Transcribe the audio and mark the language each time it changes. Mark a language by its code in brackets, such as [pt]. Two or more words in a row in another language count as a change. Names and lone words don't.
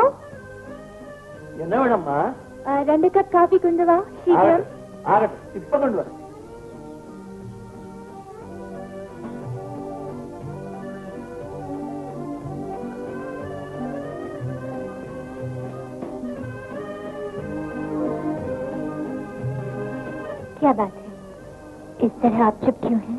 [ta] என்னவனம்மா? 2 [en] cup coffee [ta] கொண்டு வா சீக்கிரம். இப்ப கொண்டு வர. [hi] क्या बात है, इस तरह आप चुप क्यों हैं?